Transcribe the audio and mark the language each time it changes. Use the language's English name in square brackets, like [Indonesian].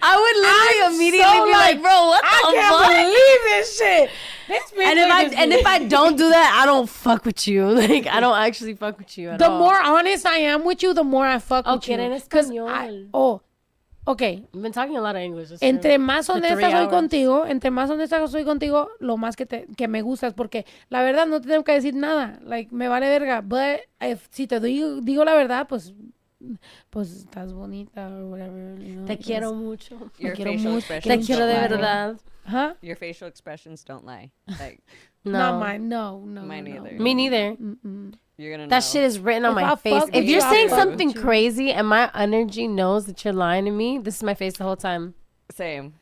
[English] I would literally immediately be like, bro, what the fuck? I can't believe this shit. And if I don't do that, I don't fuck with you. Like, I don't actually fuck with you at all. The more honest I am with you, the more I fuck with you. Because okay. I've been talking a lot of English. [Spanish] Entre más honesta soy contigo, lo más que me gustas, porque la verdad no te tengo que decir nada. [English] Like, [Spanish] me vale verga. But si te digo la verdad, pues estás bonita [English] or whatever. You know, [Spanish] te quiero mucho. [English] Your facial expressions. [Spanish] Te quiero de verdad. [English] Huh? Your facial expressions don't lie. Like, not mine. No. Mine either. Me neither. You're gonna know. That shit is written on my face. If you're saying something crazy and my energy knows that you're lying to me, this is my face the whole time. Same.